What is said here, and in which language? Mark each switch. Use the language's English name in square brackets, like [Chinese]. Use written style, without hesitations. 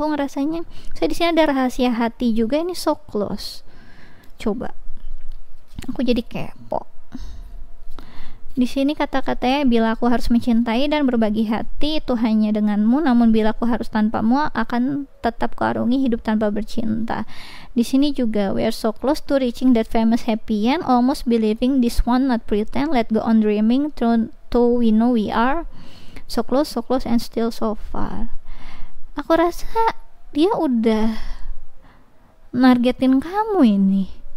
[Indonesian] Aku ngerasanya saya di sini ada rahasia hati juga, ini [English] so close. [Indonesian] Coba aku jadi kepo. Di sini kata-katanya, bila aku harus mencintai dan berbagi hati itu hanya denganmu, namun bila aku harus tanpamu akan tetap kuarungi hidup tanpa bercinta. Di sini juga, [English] we are so close to reaching that famous happy end, almost believing this one, not pretend, let go on dreaming, though we know we are so close and still so far. [Indonesian] Aku rasa dia udah nargetin kamu ini.